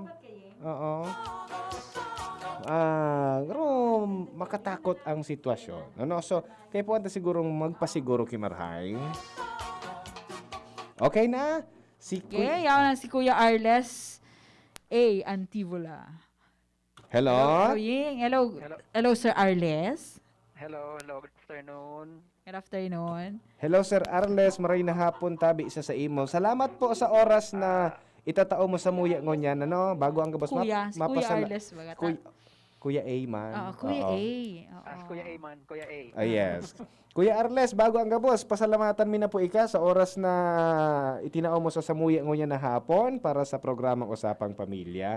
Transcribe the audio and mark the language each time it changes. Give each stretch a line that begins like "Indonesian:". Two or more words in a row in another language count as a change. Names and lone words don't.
Bikol: Oo. Pero makatakot ang sitwasyon. Ano? So, kaya po anta sigurong magpasiguro kimarhay. Okay na? Okay, yaw na si Kuya Arles A. Antibula.
English: Hello? Ying. Hello. Hello. Hello, Sir Arles. Hello, good afternoon. Good afternoon. Hello, Sir Arles.
Bikol: Maray na hapon tabi isa sa imo. Salamat po sa oras na itatao mo sa muya ngonyan, ano, bago ang gabos Kuya. Si Kuya Arles. Baga. Kuya A man. Oo, Kuya Oo. A. Oo. As Kuya A man, Kuya A.
English: Yes.
Bikol: Kuya Arles, bago ang gabos, pasalamatan mi na po ika sa oras na itinao mo sa samuya ngonyan na hapon para sa programang Usapang Pamilya.